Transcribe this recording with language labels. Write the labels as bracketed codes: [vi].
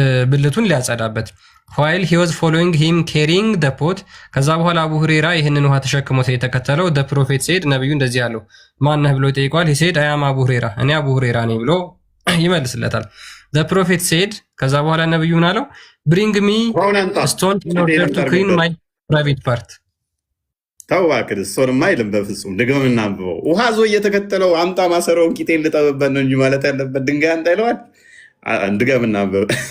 [am] ብልቱን ሊያጸዳበት። [en] while he was following him carrying the pot [am] ከዛ በኋላ አቡ ሁሬራ ይህንን ውሃ ተሸክሞት የተከተለው [en] the prophet said [am] ነብዩ እንደዚህ አለው ማነህ ብሎ ጠይቋል። [en] he said I am [am] አቡ ሁሬራ እኔ አቡ ሁሬራ ነኝ ብሎ ይመልስለታል። the prophet said ከዛ በኋላ ነብዩ ምን አለው? [en] bring me a stone in order to clean my private part [am] ታዋክድ ሶርማ አይልም በፍጹም ደግሞና አንብበው። ውሃ ዞ እየተከተለው አምጣ ማሰሮውን ቂጤን ልጠብበት ነው እንጂ ማለት ያለበት ድንጋይ አንተ ይለዋል። ድገምና አንብበው።